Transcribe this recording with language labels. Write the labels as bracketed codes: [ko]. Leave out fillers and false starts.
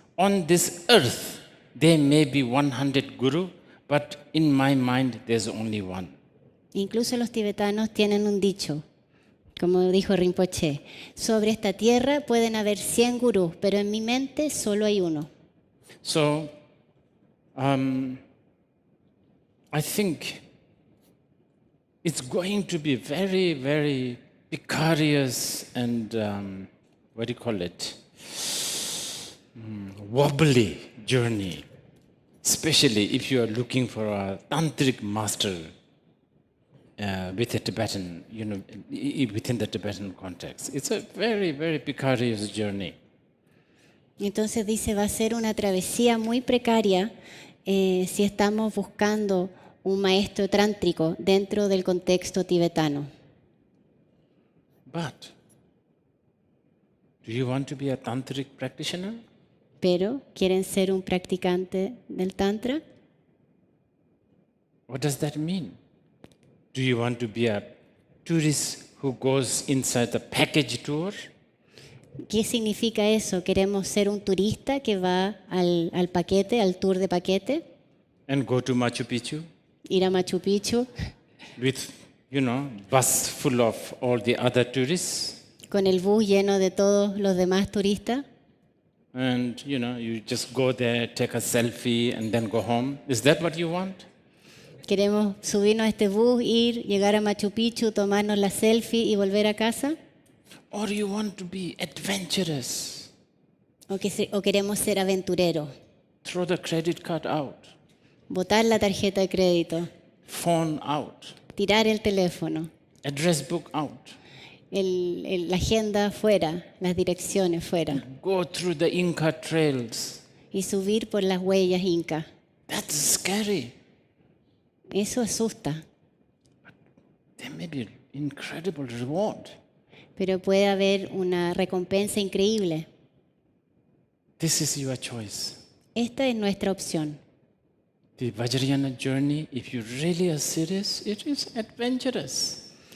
[en] On this earth, there may be 100 guru, but in my mind, there's only one. [es] Incluso los tibetanos tienen un dicho, como dijo Rinpoche, sobre esta tierra pueden haber 100 gurús, pero en mi mente solo hay uno. [en] So, I think it's going to be very, very precarious and, what do you call it? Wobbly journey, especially if you are looking for a tantric master with a Tibetan, within the Tibetan context. It's a very, very precarious journey. [es] Y entonces dice, va a ser una travesía muy precaria si estamos buscando un maestro tántrico dentro del contexto tibetano. [en] But, do you want to be a tantric practitioner? [es] Pero, ¿quieren ser un practicante del tantra? [en] What does that mean? Do you want to be a tourist who goes inside the package tour? [es] ¿Qué significa eso? ¿Queremos ser un turista que va al paquete, al tour de paquete? [en] And go to Machu Picchu [es] Ir a Machu Picchu [en] with, bus full of all the other tourists? [es] con el bus lleno de todos los demás turistas. [en] And, you just go there, take a selfie, and then go home. Is that what you want? [es] ¿Queremos subirnos a este bus, llegar a Machu Picchu, tomarnos la selfie y volver a casa? [en] Or you want to be adventurous? [es] ¿O queremos ser aventureros? [en] Throw the credit card out, [es] Botar la tarjeta de crédito, [en] phone out, [es] tirar el teléfono, [en] address book out. [es] la agenda fuera, las direcciones fuera, [en] go through the Inca trails. [es] y subir por las huellas incas. [en] That's scary. [es] Eso asusta, [en] There may be incredible reward. [es] pero puede haber una recompensa increíble. [en] This is your choice. [es] Esta es nuestra opción. [en] The Vajrayana journey, if you really are serious, it is adventurous.